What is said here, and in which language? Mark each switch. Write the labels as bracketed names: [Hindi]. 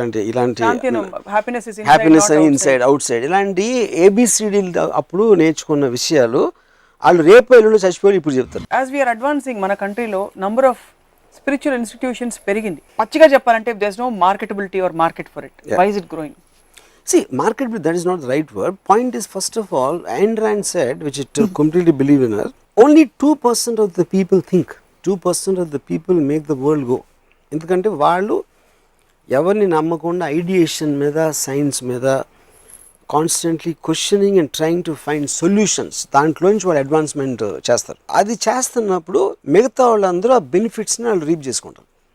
[Telugu] ఇలాంటి హ్యాపీనెస్ అని inside out side ఇలాంటి ఏబిసిడీలు అప్పుడు నేర్చుకున్న విషయాలు వాళ్ళు రేపు ఎల్లుండి చచ్చిపోయి ఇప్పుడు చెప్తారు. [English] as we are advancing [Telugu] మన కంట్రీలో నంబర్ ఆఫ్ స్పిరిచువల్ ఇన్స్టిట్యూషన్స్ పెరిగింది. పచ్చిగా చెప్పాలంటే [English] There is no marketability or market for it. Why is it growing? See, marketability, that is not the right word. Point is, first of all, Ayn Rand said, which I completely believe in her, only 2% of the people think. 2% of the people make the world go. [Telugu] ఎందుకంటే వాళ్ళు ఎవరిని నమ్మకుండా ideation మీద, science మీద [English] constantly questioning and trying to find solutions, [Telugu] దాంట్లోంచి వాళ్ళు advancement చేస్తారు. అది చేస్తున్నప్పుడు మిగతా వాళ్ళందరూ ఆ బెనిఫిట్స్ని వాళ్ళు రీప్ చేసుకుంటారు.